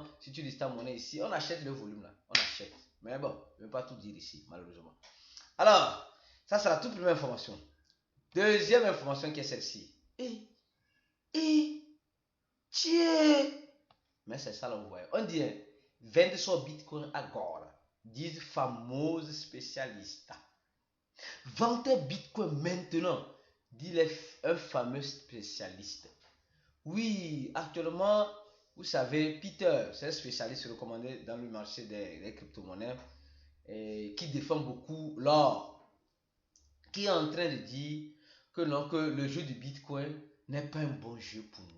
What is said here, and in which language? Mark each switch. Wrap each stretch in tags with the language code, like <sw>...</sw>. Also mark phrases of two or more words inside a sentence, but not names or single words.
<fr>Si tu listes ta monnaie ici, on achète le volume là. On achète. Mais bon, je ne vais pas tout dire ici, malheureusement. Alors, ça c'est la toute première information. Deuxième information qui est celle-ci. Tiens! Mais c'est ça là, vous voyez. On dit,</fr> <pt>vende só Bitcoin agora. Diz famoso spécialiste.</pt> <fr>Vendez Bitcoin maintenant, dit un fameux spécialiste. Oui, actuellement, vous savez, Peter, c'est un spécialiste recommandé dans le marché des crypto-monnaies qui défend beaucoup l'or, qui est en train de dire que non, que le jeu du Bitcoin n'est pas un bon jeu pour nous.</fr>